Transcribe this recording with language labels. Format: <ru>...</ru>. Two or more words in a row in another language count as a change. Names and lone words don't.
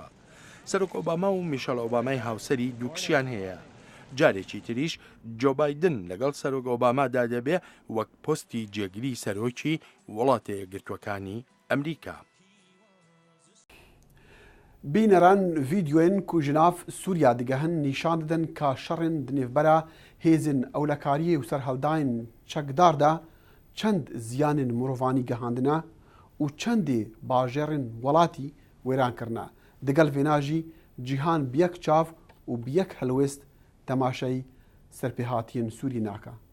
<ckb>سەرۆک ئۆباما و میشەل ئۆبامای هاوسەری دوو کشیان هەیە. جارێکی تریش جۆ بایدن لەگەڵ سەرۆک ئۆبامادا دەبێ وەک پۆستی جێگیری سەرۆکی وڵاتە یەکگرتووەکانی ئەمریکا.</ckb> <ku>بینەران ڤیدیۆین ku ji nav Sûriya digehên nîşan didin ka şerên di nêvbera hêzên ewlekariyê û serhildayên çekdar da çend ziyanên mirovanî gihandine û çendê bajarên welatî wêran kirine. Digel vêna jî cîhan bi yek çav û bi yek helwest temaşeyî serpêhatiyên Sûriyê nake.</ku>